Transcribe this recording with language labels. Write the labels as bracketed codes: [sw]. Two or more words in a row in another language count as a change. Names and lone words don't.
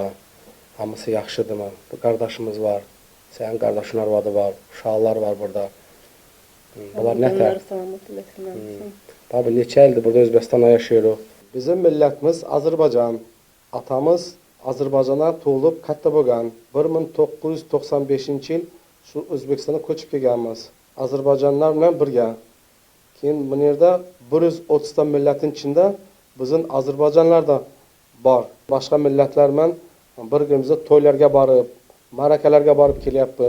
[az] Hamısı yaxşıdırmı? Bu qardaşımız var. Sənin qardaşın arvadı var. Uşaqlar var burada. Bunlar nətər? Onlar salamat eləsin. Tabii neçə ildir burada Özbəkistanda yaşayırıq. Bizim millətimiz Azərbaycan. Atamız Azərbaycana doğulub [uz] katta bo'lgan. 1995 yil shu O'zbekistonga ko'chib kelganmiz. Azərbaycanlar bilan birga. Keyin bu yerda 130 ta millatning ichida bizning Azərbaycanlar da bor. Boshqa millatlar bilan birgalikda to'ylarga borib, ma'rakalarga borib kelyapmiz.